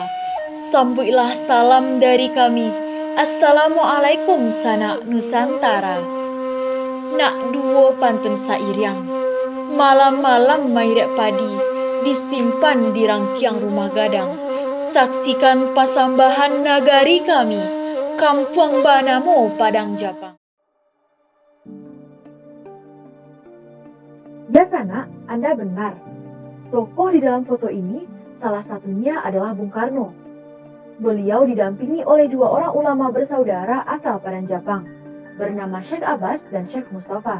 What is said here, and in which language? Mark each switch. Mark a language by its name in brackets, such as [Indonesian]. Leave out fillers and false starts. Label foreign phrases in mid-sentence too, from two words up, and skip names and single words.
[Minangkabau] Sambuilah salam dari kami, Assalamualaikum sanak Nusantara. Nak duo pantun sairiang, malam-malam mairek padi, disimpan di rangkiang rumah gadang. Saksikan pasambahan nagari kami, Kampung Banamo Padang Japang. [Indonesian] Ya Sana, Anda benar. Tokoh di dalam foto ini salah satunya adalah Bung Karno. Beliau didampingi oleh dua orang ulama bersaudara asal Padang Japang, bernama Syekh Abbas dan Syekh Mustafa.